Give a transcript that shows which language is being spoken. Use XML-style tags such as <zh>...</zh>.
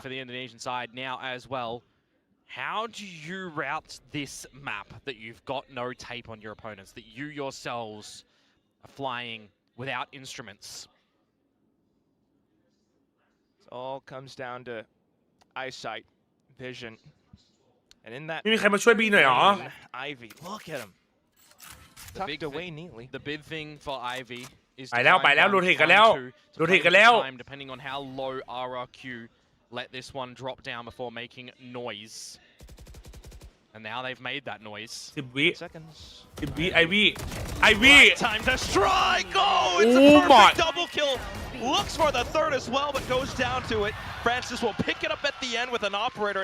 <en>for the Indonesian side now as well. How do you route this map that you've got no tape on your opponents, that you yourselves are flying without instruments? It all comes down to eyesight, vision, and in that</en> <th>ไม่มีใครมาช่วยบีหน่อยเหรอ</th> <en>Ivy, look at him. Tucked away neatly. The big thing for Ivy is</en> <th>ไปแล้วไปแล้วโรเทตกันแล้วโรเทตกันแล้ว</th> <en>depending on how low RRQ let this one drop down before making noise. And now they've made that noise.</en> <th>10 วิ</th> <en>Seconds.</en> <th>10 วิไอวี่ไอวี่</th> <en>Time to strike! Oh, it's a Oh my. perfect double kill. Looks for the third as well, but goes down to it. Francis will pick it up at the end with an operator.</en>